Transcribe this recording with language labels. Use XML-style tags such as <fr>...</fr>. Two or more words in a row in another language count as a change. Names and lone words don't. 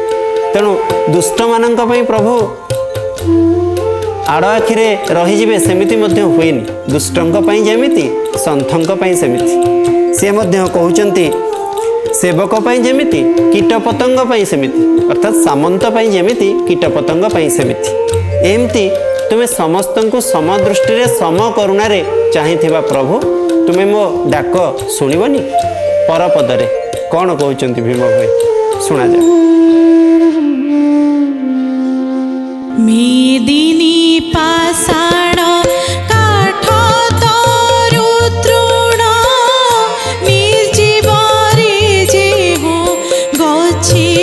<or>ତେଣୁ ଦୁଷ୍ଟମାନଙ୍କ ପାଇଁ ପ୍ରଭୁ ଆଡ଼ ଆଖିରେ ରହିଯିବେ ସେମିତି ମଧ୍ୟ ହୁଏନି। ଦୁଷ୍ଟଙ୍କ ପାଇଁ ଯେମିତି ସନ୍ଥଙ୍କ ପାଇଁ ସେମିତି। ସେ ମଧ୍ୟ କହୁଛନ୍ତି ସେବକ ପାଇଁ ଯେମିତି କୀଟ ପତଙ୍ଗ ପାଇଁ ସେମିତି, ଅର୍ଥାତ୍ ସାମନ୍ତ ପାଇଁ ଯେମିତି କୀଟ ପତଙ୍ଗ ପାଇଁ ସେମିତି। ଏମିତି ତୁମେ ସମସ୍ତଙ୍କୁ ସମ ଦୃଷ୍ଟିରେ ସମ କରୁଣାରେ ଚାହିଁଥିବା ପ୍ରଭୁ, ତୁମେ ମୋ ଡାକ ଶୁଣିବନି। ପରପଦରେ କଣ କହୁଛନ୍ତି ଭୀମ ଭାଇ, ଶୁଣାଯା। ମେଦିନୀ ପାଷାଣ କାଠ ତରୁ ତୃଣ ନିର୍ଜୀବରେ ଯେହୁ ଗଛି।</or>